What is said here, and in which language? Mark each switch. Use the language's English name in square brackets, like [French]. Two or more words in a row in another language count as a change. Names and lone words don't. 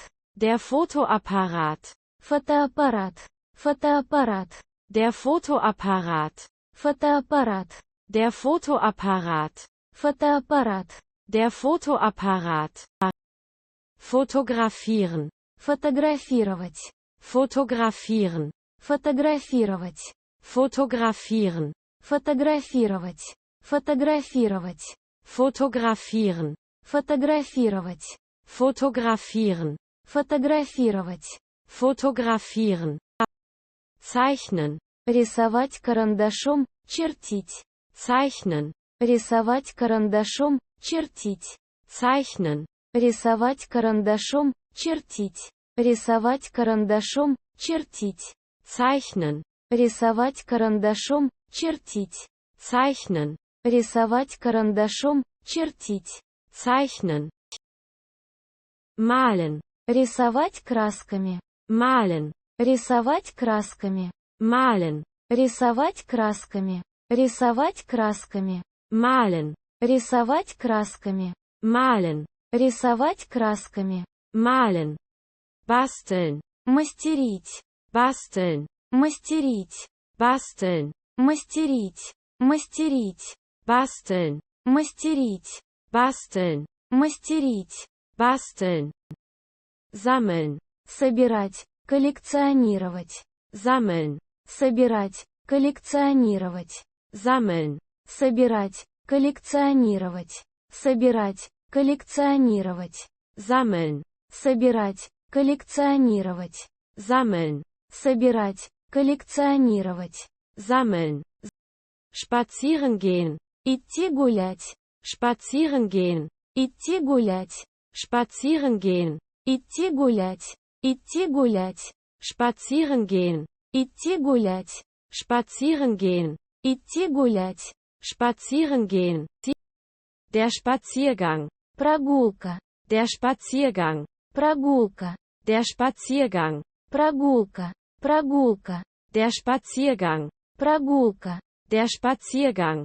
[German] Der Fotoapparat. [Russian] Фотоаппарат. Фотоаппарат. [German] Der Fotoapparat. [Russian] Фотоаппарат. [German] Der Fotoapparat. [Russian] Фотоаппарат. [German] Der Fotoapparat. Fotografieren. [Russian] Фотографировать. [German] Fotografieren. [Russian] Фотографировать. [German] Fotografieren. [Russian] Фотографировать. Фотографировать. [German] Fotografieren. [Russian] Фотографировать. [German] Fotografieren. [Russian] Фотографировать. [German] Fotografieren. Zeichnen. [Russian] Рисовать карандашом, чертить. [German] Zeichnen. [Russian] Рисовать карандашом, чертить. [German] Zeichnen. [Russian] Рисовать карандашом, чертить. Рисовать карандашом, чертить. [German] Zeichnen. [Russian] Рисовать карандашом, чертить. [German] Zeichnen. [Russian] Рисовать карандашом, чертить. [German] Zeichnen. Malen. [Russian] Рисовать красками. [German] Malen. [Russian] Рисовать красками. [German] Malen. [Russian] Рисовать красками. Рисовать красками. [German] Malen. [Russian] Рисовать красками. [German] Malen. [Russian] Рисовать красками. [German] Malen. Basteln. [Russian] Мастерить. [German] Basteln. [Russian] Мастерить. [German] Basteln. [Russian] Мастерить. Мастерить. [German] Basteln. [Russian] Мастерить. [German] Basteln. [Russian] Мастерить. [German] Basteln. Sammeln. [Russian] Собирать. Коллекционировать. [German] Sammeln. [Russian] Собирать. Коллекционировать. [German] Sammeln. [Russian] Собирать. Коллекционировать. Собирать. Коллекционировать. [German] Sammeln. [Russian] Собирать. Коллекционировать. [German] Sammeln. [Russian] Собирать. Коллекционировать. [German] Sammeln. Spazieren gehen. [Russian] Идти гулять. [German] Spazieren gehen. [Russian] Идти гулять. [German] Spazieren gehen. [Russian] Идти гулять. Идти гулять. [German] Spazieren gehen. [Russian] Идти гулять. [German] Spazieren gehen. [Russian] Идти гулять. [German] Spazieren gehen. Der Spaziergang. [Russian] Прогулка. [German] Der Spaziergang. [Russian] Прогулка. [German] Der Spaziergang. [Russian] Прогулка. Прогулка. [German] Der Spaziergang. [Russian] Прогулка. [German] Der Spaziergang.